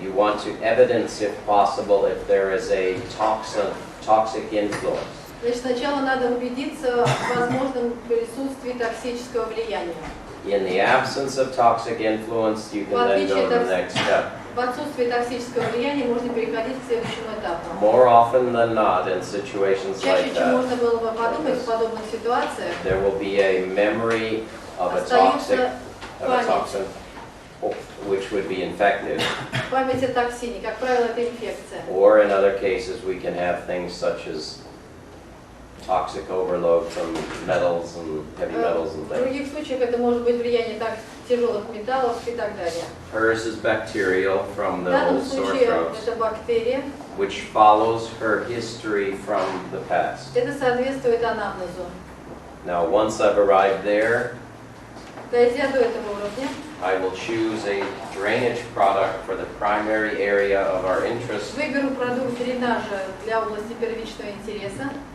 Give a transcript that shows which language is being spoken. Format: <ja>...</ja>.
<en>You want to evidence, if possible, if there is a toxic influence.</en> <ru>Значит, сначала надо убедиться в возможном присутствии токсического влияния.</ru> <en>In the absence of toxic influence, you can then go to the next step.</en> <ru>В отсутствии токсического влияния можно переходить к следующему этапу.</ru> <en>More often than not, in situations</en> <ru>Чаще,</ru> <en>like</en> <ru>чем</ru> <en>that,</en> <ru>можно было бы подумать в подобных ситуациях,</ru> <en>there will be a memory of a</en> <ru>остается</ru> <en>toxin, which would be infective.</en> <ru>память о токсине. Как правило, это инфекция.</ru> <en>Or in other cases, we can have things such as toxic overload from metals and heavy metals and</en> <ru>В</ru> <en>things.</en> <ru>других случаях это может быть влияние тяжелых металлов и так далее.</ru> <en>Hers is bacterial from</en> <ru>В</ru> <en>the old sore</en> <ru>случае</ru> <en>throats,</en> <ru>это бактерия.</ru> <en>which follows her history from the past.</en> <ru>Это соответствует анамнезу.</ru> <en>Now, once I've arrived there,</en> <ru>Дойдя до этого уровня,</ru> <en>I will choose a drainage product for the primary area of our interest,</en> <ru>выберу продукт дренажа для области первичного интереса.</ru>